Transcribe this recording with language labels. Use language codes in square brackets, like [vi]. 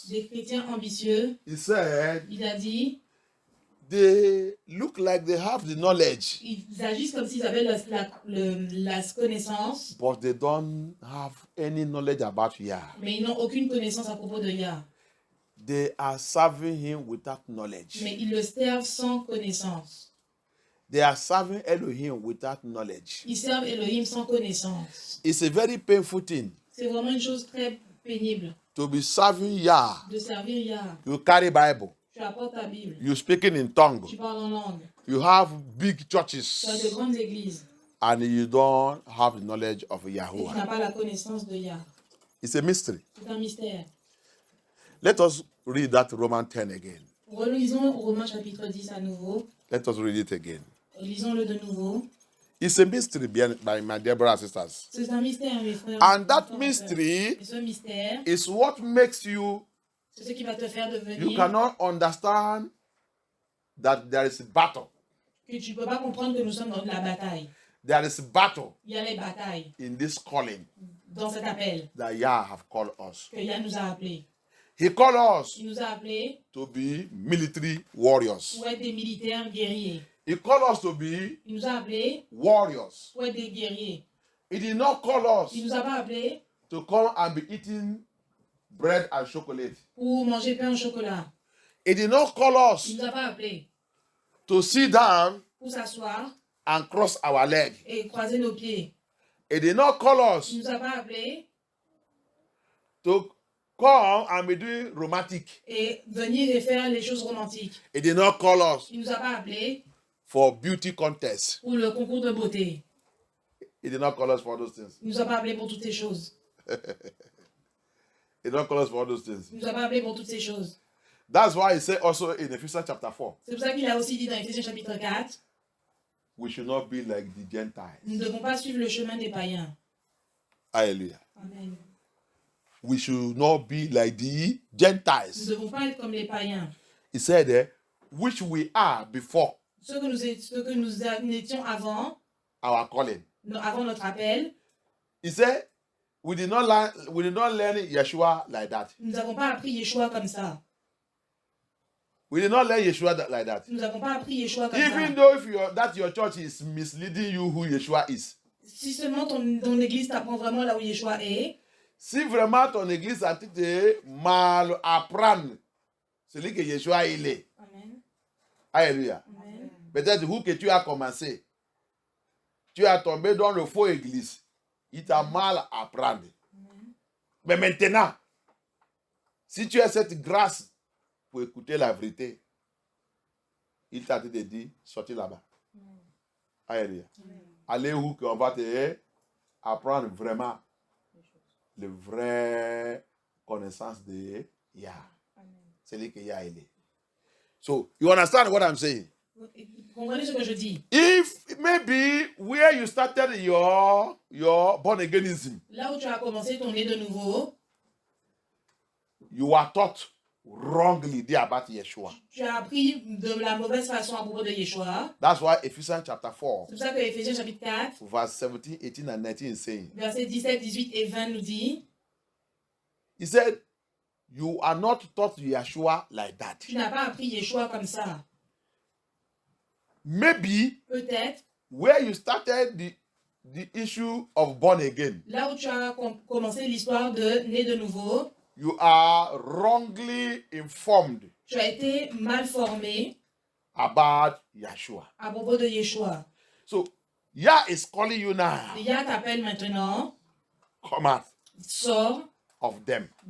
[fr] des chrétiens ambitieux. [en] He said [fr] Il a dit, [en] they look like they have the knowledge, [fr] ils agissent comme s'ils avaient la connaissance, [en] but they don't have any knowledge about Yah. [fr] mais ils n'ont aucune connaissance à propos de Yah. [en] They are serving him without knowledge. [fr] Mais ils le servent sans connaissance. [en] They are serving Elohim without knowledge. [fr] Ils servent Elohim sans connaissance. [en] It's a very painful thing [fr] C'est vraiment une chose très pénible [en] to be serving Yah. [fr] de servir Yah. [en] You carry Bible. [fr] Tu apportes ta Bible, [en] You speaking in tongue. [fr] tu parles en langue, [en] You have big [fr] tu as de [en] churches [fr] grandes églises [en] and you don't have the knowledge of [fr] et tu [en] Yahuwah. [fr] n'as pas la connaissance de Yah. [en] It's a mystery. [fr] C'est un mystère. [en] Let us read that Romans 10 again. [fr] Relisons Romains chapitre 10 à nouveau. [en] Let us read it again. [fr] Lisons-le de nouveau. [en] It's a mystery by my dear brothers and sisters. [fr] C'est un mystère, mes frères. [en] And that [fr] mes frères. [en] mystery [fr] Et ce mystère, [en] is what makes you, [fr] c'est ce qui va te faire [en] you [fr] devenir [en] cannot understand that there is a battle. [fr] que tu ne peux pas comprendre que nous sommes dans la bataille. [en] There is a battle [fr] Il y a les batailles [en] in this calling [fr] dans cet appel [en] that Yah have called us. [fr] que Yah nous a appelés. [en] He called us [fr] Il nous a appelés [en] to be military warriors. [fr] pour être des militaires guerriers. [en] He called us to be [fr] Il nous a appelés [en] warriors. [fr] pour être des guerriers. [en] He did not call us [fr] Il nous a pas appelés [en] to come and be eating bread and chocolate. [fr] pour manger pain au chocolat. [en] He did not call [fr] Il [en] us [fr] nous a pas appelés [en] to sit down [fr] pour s'asseoir [en] and cross our leg. [fr] et croiser nos pieds. [en] He did not call us [fr] Il nous a pas appelés [en] to come and be doing romantic. [fr] et venir et faire les choses romantiques. [en] He did not call us [fr] Il nous a pas appelés [en] for beauty contest. [fr] pour le concours de beauté. [en] He did not call us for those things. [fr] Il nous a pas appelés pour toutes ces choses. [en] He did not call us for those things. [fr] Il nous a pas appelés pour toutes ces choses. [en] That's why he said also in Ephesians chapter 4, [fr] C'est pour ça qu'il a aussi dit dans Éphésiens chapitre 4, [en] we should not be like the Gentiles. [fr] nous ne devons pas suivre le chemin des païens. Hallelujah. Amen. [en] We should not be like the [fr] Nous [en] Gentiles. [fr] ne devons pas être comme les païens. [en] He said, which we are before. [fr] Ce que nous étions avant, [en] our calling. [fr] avant notre appel, [en] He said, we did not learn Yeshua like that. [fr] nous n'avons pas appris Yeshua comme ça. [en] We did not learn Yeshua like that. [fr] Nous n'avons pas appris Yeshua comme [en] Even [fr] ça. [en] though if your church is misleading you who Yeshua is. [fr] Si seulement ton église t'apprend vraiment là où Yeshua est, Si vraiment ton église a été mal apprendre celui que Yeshua il est. Amen. Alléluia. Amen. Peut-être où que tu as commencé. Tu as tombé dans le faux église. Il t'a mal apprendre. Amen. Mais maintenant, si tu as cette grâce pour écouter la vérité, il t'a dit, sortis là-bas. Alléluia. Allez où qu'on va te apprendre vraiment la vraie connaissance de Yah. C'est lui que Yah il est. [en] So, you understand what I'm saying? [fr] Vous comprenez ce que je dis? [en] If maybe where you started your born againism, [fr] Là où tu as commencé ton nez de nouveau, [en] you were taught wrongly there about Yeshua. [fr] tu as appris de la mauvaise façon à propos de Yeshua. [en] That's why Ephesians chapter 4, [fr] C'est pour ça que Éphésiens chapitre 4, [en] verse 17, 18, and 19 is saying, [fr] versets 17, 18 et 20 nous dit, [en] he said, you are not taught Yeshua like that. [fr] tu n'as pas appris Yeshua comme ça. [en] Maybe [fr] Peut-être, [en] where you started the issue of born again, [fr] là où tu as commencé l'histoire de né de nouveau, [en] you are wrongly informed [fr] tu as été mal formé [en] about Yeshua. [fr] à propos de Yeshua. [en] So, Yah is calling you now. [fr] Yah t'appelle maintenant, [en] Come out [fr] sors [en] of them.